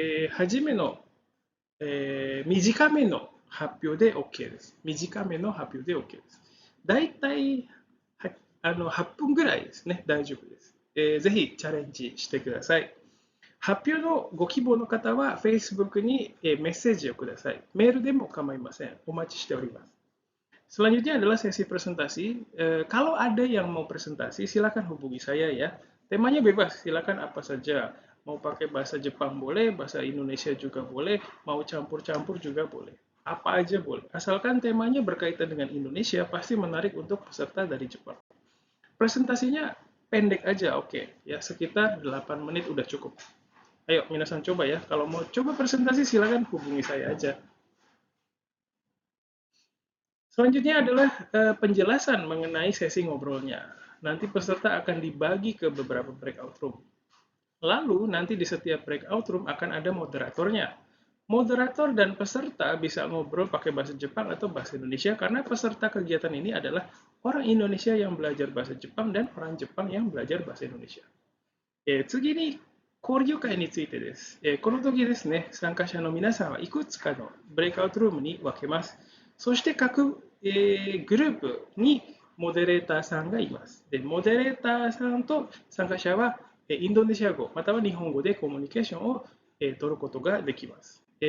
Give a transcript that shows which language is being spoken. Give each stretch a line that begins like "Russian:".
Japanese: 初めの、短めの発表で OK です。短めの発表で OK です。だいたい8分ぐらいですね、大丈夫です。ぜひチャレンジしてください。発表のご希望の方は Facebook にメッセージをください。メールでも構いません。お待ちしております。
Indonesian: Selanjutnya adalah sesi presentasi. Kalau ada yang mau presentasi, silakan hubungi saya ya. Temanya bebas, silakan apa saja. Mau pakai bahasa Jepang boleh, bahasa Indonesia juga boleh, mau campur-campur juga boleh. Apa aja boleh. Asalkan temanya berkaitan dengan Indonesia, pasti menarik untuk peserta dari Jepang. Presentasinya pendek aja, oke. Ya, sekitar 8 menit udah cukup. Ayo, minasan coba ya. Kalau mau coba presentasi, silakan hubungi saya aja. Selanjutnya adalah penjelasan mengenai sesi ngobrolnya. Nanti peserta akan dibagi ke beberapa breakout room. Lalu nanti di setiap breakout room akan ada moderatornya. Moderator dan peserta bisa ngobrol pakai bahasa Jepang atau bahasa Indonesia karena peserta kegiatan ini adalah orang Indonesia yang belajar bahasa Jepang dan orang Jepang yang belajar bahasa Indonesia.
Japanese: 次に交流会についてです。この時ですね、参加者の皆さんはいくつかのブレイクアウトルームに分けます。そして各、グループにモデレーターさんがいます。で、モデレーターさんと参加者はインドネシア語または日本語でコミュニケーションを取ることができます。